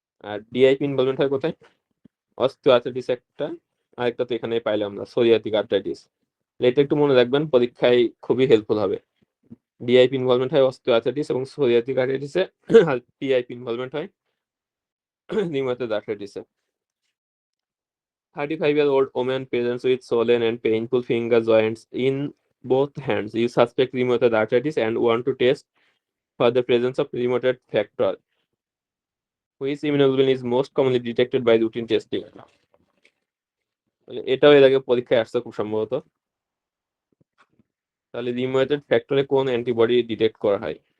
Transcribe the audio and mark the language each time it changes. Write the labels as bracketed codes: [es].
[bn] আর DIP involvement হয় কোথায়? Osteo arthritis একটা, আরেকটা তো এখানেই পাইলাম আমরা সোরিয়াটিক আর্থ্রাইটিস। এটা একটু মনে রাখবেন, পরীক্ষায় খুবই হেল্পফুল হবে। ডিআইপি ইনভলভমেন্ট হয় অস্টিও আর্থ্রাইটিস এবং সোরিয়াটিক আর্থ্রাইটিসে, আর পিআইপি ইনভলভমেন্ট হয় rheumatoid আর্থ্রাইটিসে। [en] 35-year-old woman presents with swollen and painful finger joints in both hands. You suspect rheumatoid arthritis and want to test for the presence of rheumatoid factor, which immunoglobulin is most commonly detected by routine testing. [bn] এটাও এর আগে পরীক্ষায় আসছে খুব সম্ভবত। তাহলে rheumatoid ফ্যাক্টরে কোন antibody detect করা হয়?